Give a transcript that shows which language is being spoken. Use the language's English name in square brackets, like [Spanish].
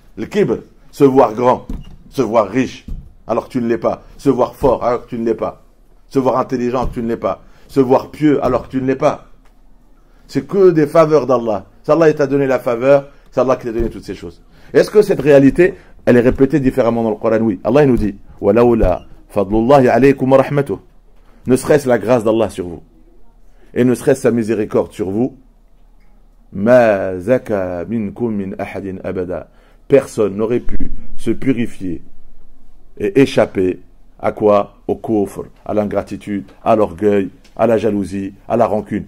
[French] Le kibr, se voir grand, se voir riche, alors que tu ne l'es pas. Se voir fort, alors que tu ne l'es pas. Se voir intelligent, alors que tu ne l'es pas. Se voir pieux, alors que tu ne l'es pas. C'est que des faveurs d'Allah. C'est Allah qui t'a donné la faveur, c'est Allah qui t'a donné toutes ces choses. Est-ce que cette réalité, elle est répétée différemment dans le Coran? Oui. Allah il nous dit [Arabic] وَلَوْلَا فَضْلُ اللَّهِ عَلَيْكُمْ وَرَحْمَتُهُ. [French] Ne serait-ce la grâce d'Allah sur vous, et ne serait-ce sa miséricorde sur vous, [Arabic] مَا زَكَى مِنْكُمْ مِنْ أَحَدٍ أَبَدًا. [French] Personne n'aurait pu se purifier et échapper à quoi? Au kufr, à l'ingratitude, à l'orgueil, à la jalousie, à la rancune.